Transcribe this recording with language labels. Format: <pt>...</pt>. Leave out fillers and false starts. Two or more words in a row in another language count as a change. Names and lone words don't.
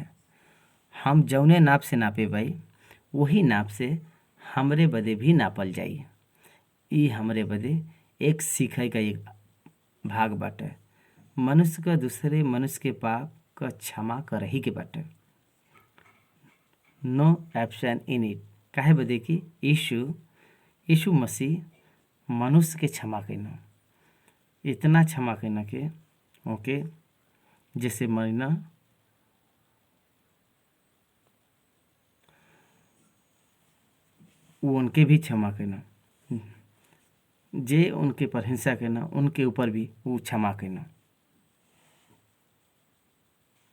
<bho>हम जौने नाप से नापे भाई वही नाप से हमरे बदे भी नापल जाई। ई हमरे बदे एक सीखे का एक भाग बाटे। मनुष्य का दूसरे मनुष्य के पाप का क्षमा कर ही के बाटे।</bho> <en>No option in it.</en> <bho>काहे बदे कि यीशु मसीह मनुष्य के क्षमा कइना, इतना क्षमा कइना के ओके जैसे मरना वो उनके भी क्षमा कइना, जे उनके पर हिंसा कइना उनके ऊपर भी वो क्षमा कइना।</bho>